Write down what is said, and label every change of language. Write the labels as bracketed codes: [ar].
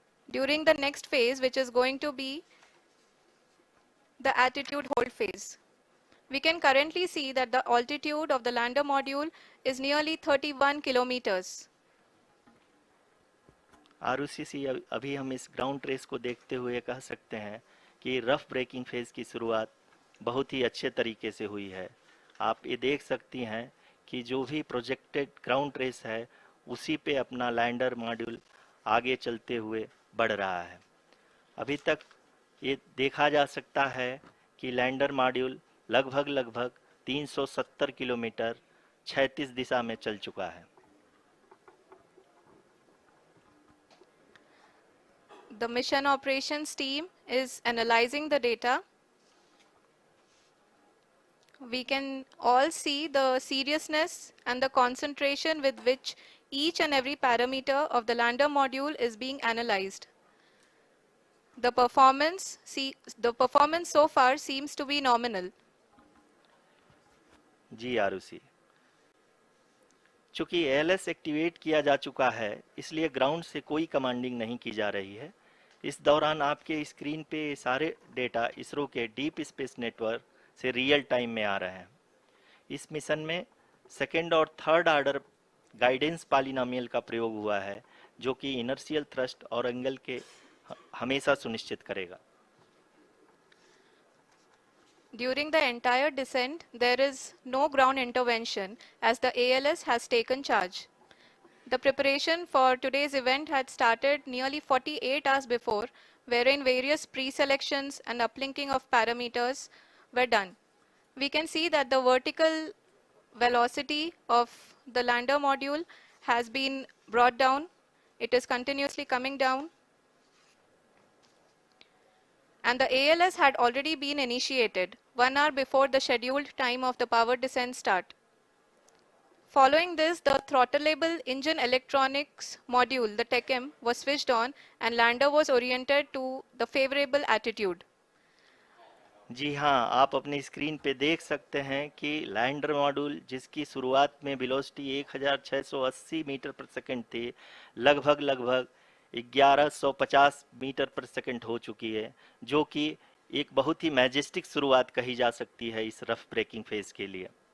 [en] During the next phase, which is going to be the attitude hold phase. We can currently see that the altitude of the lander module is nearly 31 kilometers. [hi] Arushi, अभी हम इस ground race को देखते हुए कह सकते हैं कि रफ ब्रेकिंग फेज की शुरुआत बहुत ही अच्छे तरीके से हुई है। आप ये देख सकती हैं कि जो भी प्रोजेक्टेड ग्राउंड रेस है उसी पे अपना लैंडर मॉड्यूल आगे चलते हुए बढ़ रहा है। अभी तक ये देखा जा सकता है कि लैंडर मॉड्यूल लगभग 370 किलोमीटर क्षैतिज दिशा में चल चुका है। [en] The mission operations team is analyzing the data. We can all see the seriousness and the concentration with which each and every parameter of the lander module is being analyzed. The performance so far seems to be nominal. [hi] जी आरुषि, चूंकि ALS activate किया जा चुका है, इसलिए ground से कोई commanding नहीं की जा रही है। इस दौरान आपके स्क्रीन पे सारे डेटा इसरो के डीप स्पेस नेटवर्क से रियल टाइम में आ रहे हैं। इस मिशन में सेकेंड और थर्ड ऑर्डर गाइडेंस पॉलिनोमियल का प्रयोग हुआ है, जो कि इनर्शियल थ्रस्ट और एंगल के हमेशा सुनिश्चित करेगा। [en] During the entire descent, there is no ground intervention as the ALS has taken charge. The preparation for today's event had started nearly 48 hours before, wherein various pre-selections and uplinking of parameters were done. We can see that the vertical velocity of the lander module has been brought down. It is continuously coming down. And the ALS had already been initiated 1 hour before the scheduled time of the power descent start. Following this, the throttleable engine electronics module, the TECM, was switched on and lander was oriented to the favorable attitude. [hi] जी हाँ, आप अपनी screen पे देख सकते हैं कि lander module, जिसकी शुरुआत में वेलोसिटी 1680 मीटर पर सेकंड थी, लगभग 1150 मीटर पर सेकंड हो चुकी है, जो कि एक बहुत ही मैजेस्टिक शुरुआत कही जा सकती है इस रफ ब्रेकिंग फेज के लिए।